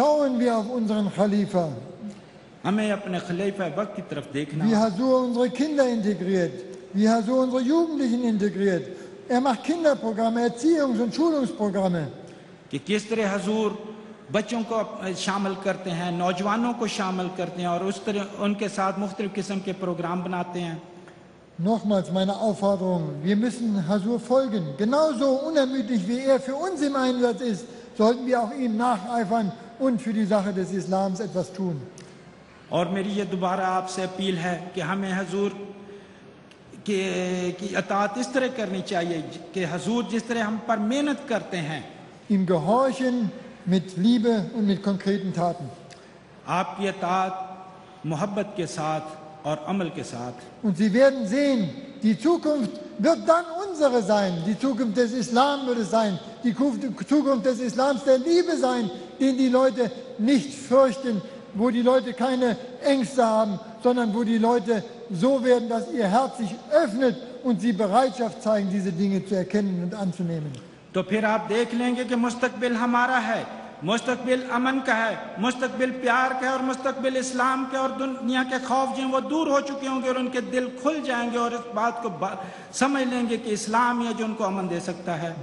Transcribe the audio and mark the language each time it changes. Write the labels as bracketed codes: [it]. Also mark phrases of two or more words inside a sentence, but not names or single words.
[de] Schauen wir auf unseren Khalifa. [ur] ہمیں اپنے خلیفہ وقت کی طرف دیکھنا. [de] Wie Hazur unsere Kinder integriert, wie Hazur unsere Jugendlichen integriert. Macht Kinderprogramme, Erziehungs- und Schulungsprogramme. [ur] کہ کس طرح حضور بچوں کو شامل کرتے ہیں، نوجوانوں کو شامل کرتے ہیں اور اس طرح ان کے ساتھ مختلف قسم کے پروگرام بناتے ہیں. [de] Nochmals meine Aufforderung, wir müssen Hazur folgen. Genauso unermüdlich wie er für uns im Einsatz ist, sollten wir auch ihm nacheifern und für die Sache des Islams etwas tun. [ur] اور میری یہ دوبارہ آپ سے اپیل ہے کہ ہمیں حضور کی اطاعت اس طرح کرنی چاہیے کہ حضور جس طرح ہم پر محنت کرتے ہیں, [de] Ihm gehorchen mit Liebe und mit konkreten Taten. [ur] آپ کی اطاعت محبت کے ساتھ اور عمل کے ساتھ. [de] Und Sie werden sehen, die Zukunft wird dann unsere sein. Die Zukunft des Islam wird es sein. Die Zukunft des Islams der Liebe sein, den die Leute nicht fürchten, wo die Leute keine Ängste haben, sondern wo die Leute so werden, dass ihr Herz sich öffnet und sie Bereitschaft zeigen, diese Dinge zu erkennen und anzunehmen. [ur] تو پھر آپ دیکھ لیں گے کہ مستقبل ہمارا ہے، مستقبل امن کا ہے، مستقبل پیار کا ہے اور مستقبل اسلام کا اور دنیا کے خوف جو ہیں وہ دور ہو چکے ہوں گے اور ان کے دل کھل جائیں گے اور اس بات کو سمجھ لیں گے کہ اسلام ہی ہے جو ان کو امن دے سکتا ہے.